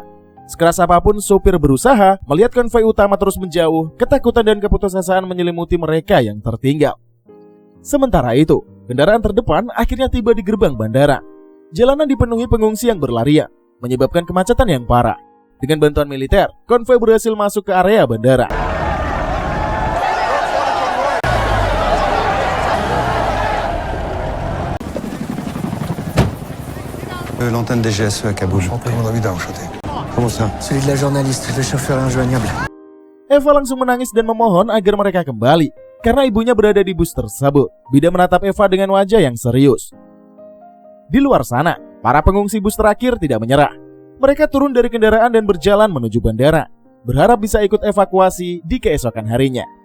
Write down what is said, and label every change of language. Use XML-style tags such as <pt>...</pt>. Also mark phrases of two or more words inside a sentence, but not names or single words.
<id>Sekeras apapun sopir berusaha, melihat konvoi utama terus menjauh, ketakutan dan keputusasaan menyelimuti mereka yang tertinggal. Sementara itu, kendaraan terdepan akhirnya tiba di gerbang bandara. Jalanan dipenuhi pengungsi yang berlarian, menyebabkan kemacetan yang parah. Dengan bantuan militer, konvoi berhasil masuk ke area bandara.</id> <fr>L'antenne des GSE à Kaboul. Comment ça? Celui de la journaliste, le chauffeur est injoignable.</fr> <id>Eva langsung menangis dan memohon agar mereka kembali, karena ibunya berada di bus tersebut. Bida menatap Eva dengan wajah yang serius. Di luar sana, para pengungsi bus terakhir tidak menyerah. Mereka turun dari kendaraan dan berjalan menuju bandara, berharap bisa ikut evakuasi di keesokan harinya.</id>